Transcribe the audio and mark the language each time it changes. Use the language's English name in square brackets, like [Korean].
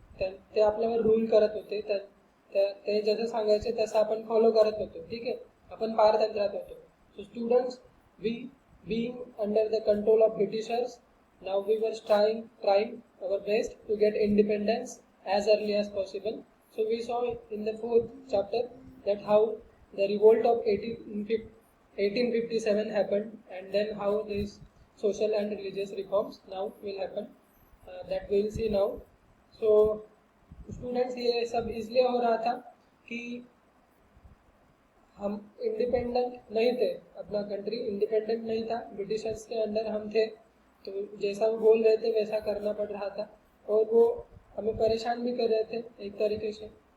[Marathi] ते आपल्यावर रूल करत होते. ते जसं सांगायचे तसं आपण फॉलो करत होतो. ठीक आहे, आपण पारतंत्र्यात होतो. [English] So students, we being under the control of Britishers, now we were trying our best to get independence as early as possible. So we saw in the 4th chapter that how the revolt of 1857 happened, and then how these social and religious reforms now will happen, that we will see now. So students, [Hindi] ये सब इसलिए हो रहा था कि हम independent नहीं थे, अपना कंट्री इंडिपेंडेंट नहीं था, ब्रिटिशर्स के अंडर हम थे. तो जैसा वो बोल रहे थे वैसा करना पड़ रहा था और वो हमें परेशान भी कर रहे थे एक तरीके से.